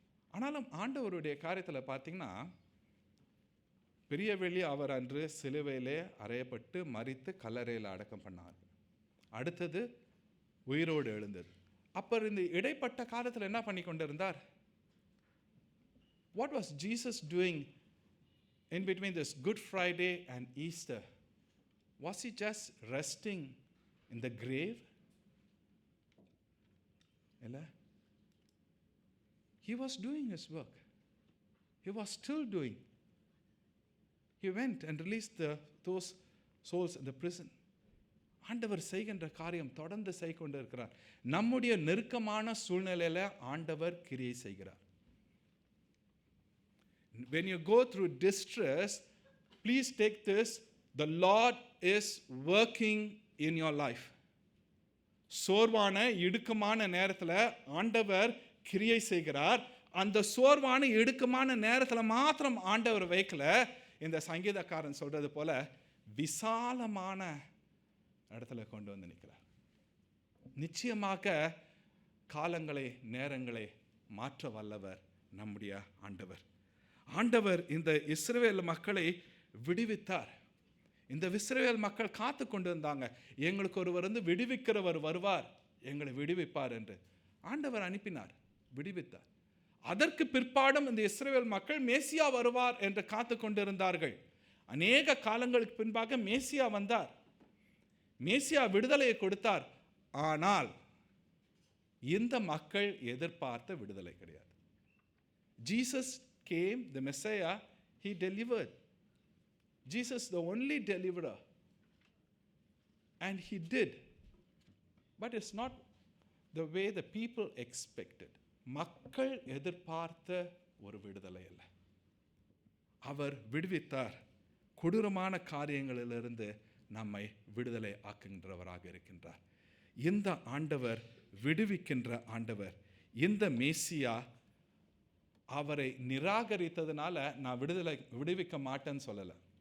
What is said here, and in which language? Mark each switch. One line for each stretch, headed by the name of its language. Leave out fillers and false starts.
Tamil: ஆனாலும் ஆண்டவருடைய காரியத்தில் பார்த்தீங்கன்னா, பெரிய வெளி அவர் அன்று சிலுவையிலே அறையப்பட்டு மரித்து கல்லறையில் அடக்கம் பண்ணார். அடுத்தது உயிரோடு எழுந்தது. அப்போ இந்த இடைப்பட்ட காலத்தில் என்ன பண்ணி கொண்டிருந்தார்?
English: What was Jesus doing in between this Good Friday and Easter? Was he just resting in the grave?
Tamil: Ella?
English: He was doing his work. He was still doing. He went and released those souls in the prison.
Tamil: ஆண்டவர் செய்கின்ற காரியம் தொடர்ந்து செய்து கொண்டு இருக்கிறார். நம்முடைய நெருக்கமான சூழ்நிலையில ஆண்டவர் கிரியை செய்கிறார்.
English: When you go through distress, please take this: the Lord is working in your life.
Tamil: சோர்வான இடுக்கமான நேரத்தில் ஆண்டவர் கிரியை செய்கிறார். அந்த சோர்வான இடுக்கமான நேரத்தில் மாத்திரம் ஆண்டவர் வைக்கல. இந்த சங்கீதக்காரன் சொல்றது போல விசாலமான இடத்துல கொண்டு வந்து நிற்கிறார். நிச்சயமாக காலங்களை, நேரங்களை மாற்ற வல்லவர் நம்முடைய ஆண்டவர். ஆண்டவர் இந்த இஸ்ரவேல் மக்களை விடுவித்தார். இந்த இஸ்ரவேல் மக்கள் காத்து கொண்டு இருந்தாங்க, எங்களுக்கு ஒருவர் வந்து விடுவிக்கிறவர் வருவார், எங்களை விடுவிப்பார் என்று. ஆண்டவர் அனுப்பினார், விடுவித்தார். அதற்கு பிற்பாடும் இந்த இஸ்ரவேல் மக்கள் மேசியா வருவார் என்று காத்து கொண்டிருந்தார்கள். அநேக காலங்களுக்கு பின்பாக மேசியா வந்தார், மேசியா விடுதலையை கொடுத்தார். ஆனால் இந்த மக்கள் எதிர்பார்த்த விடுதலை கிடையாது.
English: Jesus came, the Messiah, he delivered. Jesus the only deliverer, and he did, but it's not the way the people expected.
Tamil: மக்கள் எதிர்பார்த்த ஒரு விடுதலை அல்ல. அவர் விடுவித்தார். கொடூரமான காரியங்களிலிருந்து நம்மை விடுதலை ஆக்குகின்றவராக இருக்கின்றார். இந்த ஆண்டவர் விடுவிக்கின்ற ஆண்டவர். இந்த மேசியா அவரை நிராகரித்ததுனால நான் விடுவிக்க மாட்டேன்னு சொல்லலை.